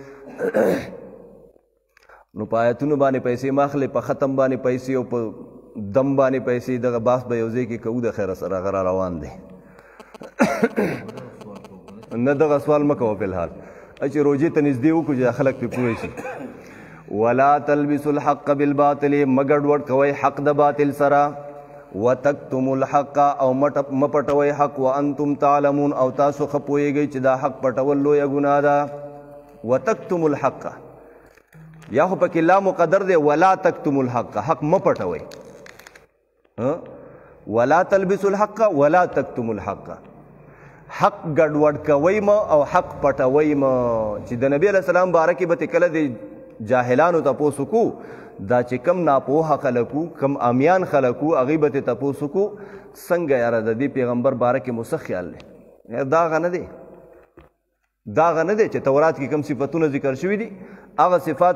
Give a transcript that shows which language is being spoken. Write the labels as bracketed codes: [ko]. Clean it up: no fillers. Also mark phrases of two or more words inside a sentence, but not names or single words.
[ps] نو په آیتونو باندې پیسې مه اخلی په ختم باندې پیسې او په دم باندې پیسې دغه باس به یو ځای کې کوو د خیره سره هغه را روان دی نه دغه سوال مه کوه فلحال چې روجې ته نږدې وکړو چې خلک پې پوه شي [ar] ولا تلبسوا الحق بالباطل [ps] مه ګډوډ کوئ حق د باطل سره [ar] وتکتموا الحق [ps] او مه پټوئ حق [ar] وانتم تعلمون [ps] او تاسو ښه پوهېږئ چې دا حق پټول لویه ګناه ده [ar] وتکتموا الحق [ps] یا خو پکې لا مقدر دی [ar] ولا تکتموا الحق [ps] حق مه پټوئ [ar] ولا تلبسوا الحق ولا تکتموا الحق [ps] حق ګډوډ کوئ مه او حق پټوئ مه چې د نبي [ar] علیه السلام [ps] باره کې به ته کله د جاهلانو تپوس وکړو دا چې کم ناپوهه خلک وو کم امیان خلک وو هغوی به ته تپوس وکړو څنګه یاره د دې پیغمبر باره کې مو څه خیال دی دا هغه نه دی دا هغه نه دی چې تورات کې کم صفتونه ذکر شوي دي هغه صفات